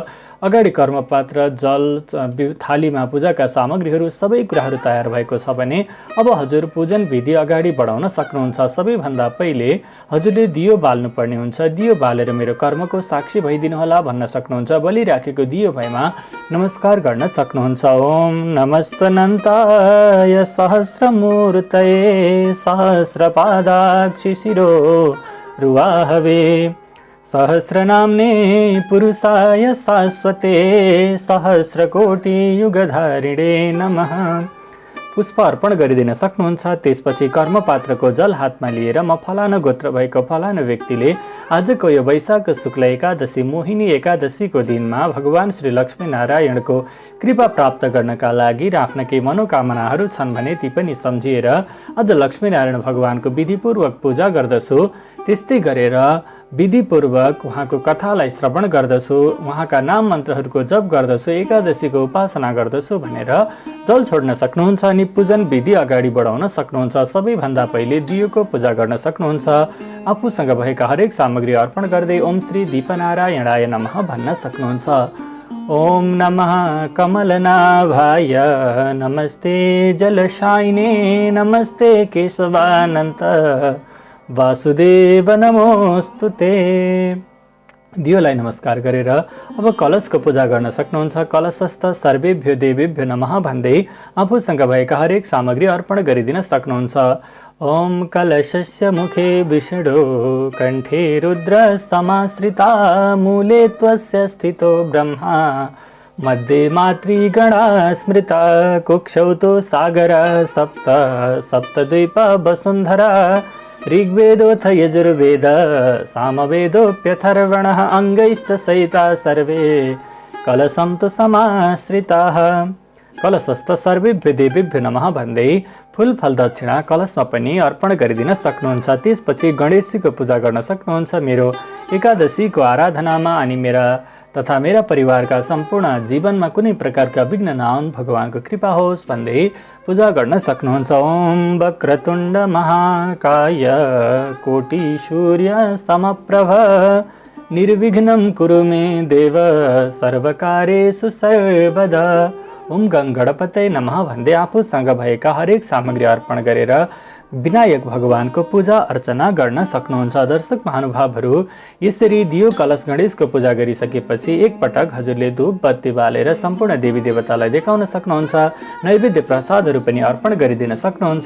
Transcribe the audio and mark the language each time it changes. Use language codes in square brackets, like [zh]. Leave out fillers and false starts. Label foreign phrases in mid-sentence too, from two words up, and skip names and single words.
[ne] अगाडि कर्मपात्र, जल, थालीमा पूजाका सामग्रीहरू सबै कुराहरू तयार भएको छ भने अब हजुर पूजन विधि अगाडि बढाउन सक्नुहुन्छ। सबैभन्दा पहिले हजुरले दियो बाल्नुपर्ने हुन्छ। दियो बालेर मेरो कर्मको साक्षी भइदिनुहोला भन्न सक्नुहुन्छ। बलिराखेको दियो भएमा नमस्कार गर्न सक्नुहुन्छ। [sa] ओम नमस्तनन्ताय सहस्रमूर्तये सहस्रपादाक्षि शिरो रुवाहवे सहस्रनाम्ने पुरुषाय शाश्वते सहस्रकोटि युगधारिणे नमः। [ne] पुष्प अर्पण गरिदिन सक्नुहुन्छ। त्यसपछि कर्मपात्रको जल हातमा लिएर म फलाना गोत्र भएको फलाना व्यक्तिले आजको यो वैशाख शुक्ल एकादशी मोहिनी एकादशीको दिनमा भगवान श्री लक्ष्मीनारायणको कृपा प्राप्त गर्नका लागि र आफ्ना केही मनोकामनाहरू छन् भने ती पनि सम्झिएर आज लक्ष्मीनारायण भगवानको विधिपूर्वक पूजा गर्दछु। त्यस्तै गरेर विधिपूर्वक उहाँको कथालाई श्रवण गर्दछु, उहाँका नाम मन्त्रहरूको जप गर्दछु, एकादशीको उपासना गर्दछु भनेर जल छोड्न सक्नुहुन्छ अनि पूजन विधि अगाडि बढाउन सक्नुहुन्छ। सबैभन्दा पहिले दियोको पूजा गर्न सक्नुहुन्छ। आफूसँग भएका हरेक सामग्री अर्पण गर्दै [sa] ओम श्री दीपनारायणाय नमः [ne] भन्न सक्नुहुन्छ। [sa] ओम नमः कमलनाभाय नमस्ते जलशायिने नमस्ते केशवानन्त वासुदेव नमोस्तुते। [ne] दियोलाई नमस्कार गरेर अब कलशको पूजा गर्न सक्नुहुन्छ। [sa] कलशस्थ सर्वेभ्यो देवेभ्यो नमः [ne] भन्दै आफूसँग भएका हरेक सामग्री अर्पण गरिदिन सक्नुहुन्छ। [sa] ओम कलशस्य मुखे विष्णु कण्ठे रुद्र समाश्रिता मूले त्वस्य स्थितो ब्रह्मा मध्ये मातृगणा स्मृता कुक्षौ तु सागर सप्त सप्तद्वीप वसुन्धरा ऋग्वेदोऽथ यजुर्वेद सामवेदोऽप्यथर्वणः अङ्गैश्च सहिता सर्वे कलशं तु समाश्रिताः। कलशस्थ सर्वेभ्यो देवेभ्यो नमः [ne] भन्दै फुल फल दक्षिणा कलशमा पनि अर्पण गरिदिन सक्नुहुन्छ। त्यसपछि गणेशजीको पूजा गर्न सक्नुहुन्छ। मेरो एकादशीको आराधनामा अनि मेरा परिवारका सम्पूर्ण जीवनमा कुनै प्रकारका विघ्न नआउन्, भगवानको कृपा होस् भन्दै पूजा गर्न सक्नुहुन्छ। [sa] ओम वक्रतुण्ड महाकाय कोटि सूर्य समप्रभ निर्विघ्नं कुरु मे देव सर्वकार्येषु सर्वदा। ओम गं गणपतये नमः [ne] भन्दै आफूसँग भएका हरेक सामग्री अर्पण गरेर विनायक भगवानको पूजा अर्चना गर्न सक्नुहुन्छ। दर्शक महानुभावहरू, यसरी दियो कलश गणेशको पूजा गरिसकेपछि एकपटक हजुरले धूप बत्ती बालेर सम्पूर्ण देवी देवतालाई देखाउन सक्नुहुन्छ। नैवेद्य प्रसादहरू पनि अर्पण गरिदिन सक्नुहुन्छ।